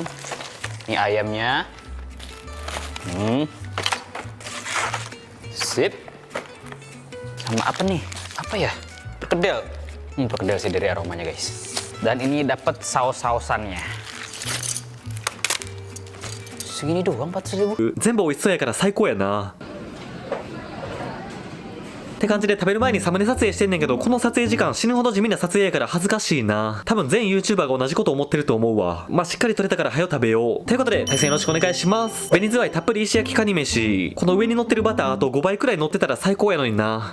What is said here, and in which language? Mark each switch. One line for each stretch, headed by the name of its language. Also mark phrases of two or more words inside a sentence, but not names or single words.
Indonesian: Ini ayamnya. Sip. Sama apa nih? Apa ya? Perkedel. Perkedel sih dari aromanya guys. Dan ini dapat saus-sausannya. Segini doang 400.000.
Japanese: 全部美味しそうやから最高やな。って感じで食べる前にサムネ撮影してんねんけど、この撮影時間死ぬほど地味な撮影やから恥ずかしいな。多分全 YouTuber が同じこと思ってると思うわ。まあしっかり撮れたから早よ食べよう。ということで対戦よろしくお願いします。紅ズワイたっぷり石焼きカニ飯。この上に乗ってるバターあと5倍くらい乗ってたら最高やのにな。